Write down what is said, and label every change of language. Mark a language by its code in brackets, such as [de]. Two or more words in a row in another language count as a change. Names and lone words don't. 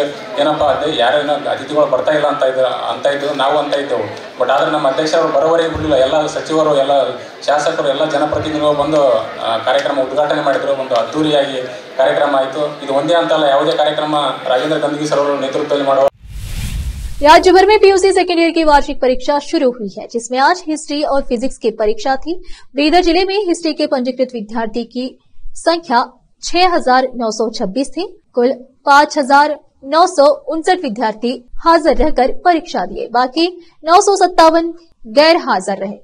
[kn] ಏನಪ್ಪ ಅದೇ ಯಾರೇನೋ ಅತಿಥಿಗಳು ಬರ್ತಾ ಇಲ್ಲ ಅಂತ ಇದ್ದು ನಾವು ಅಂತ ಇದ್ದೆವು. ಬಟ್ ಆದರೆ ನಮ್ಮ ಅಧ್ಯಕ್ಷರು ಬರೋವರೆಗೆ ಬಿಡಲಿಲ್ಲ. ಎಲ್ಲ ಸಚಿವರು, ಎಲ್ಲ ಶಾಸಕರು, ಎಲ್ಲ ಜನಪ್ರತಿನಿಧಿಗಳು ಬಂದು ಕಾರ್ಯಕ್ರಮ ಉದ್ಘಾಟನೆ ಮಾಡಿದ್ರು. ಒಂದು ಅದ್ದೂರಿಯಾಗಿ ಕಾರ್ಯಕ್ರಮ ಆಯಿತು. ಇದು ಒಂದೇ ಅಂತಲ್ಲ, ಯಾವುದೇ ಕಾರ್ಯಕ್ರಮ ರಾಜೇಂದ್ರ ಗಂದಗಿ ಸರ್ ಅವರ ನೇತೃತ್ವದಲ್ಲಿ ಮಾಡುವ। [hi] राज्य भर में पीयूसी [en] second year [hi] की वार्षिक परीक्षा शुरू हुई है, जिसमें आज हिस्ट्री और फिजिक्स की परीक्षा थी। बीदर जिले में हिस्ट्री के पंजीकृत विद्यार्थी की संख्या 6,926 थी। कुल 5,959 विद्यार्थी हाजिर रहकर परीक्षा दिए, बाकी 957 गैर हाजिर रहे।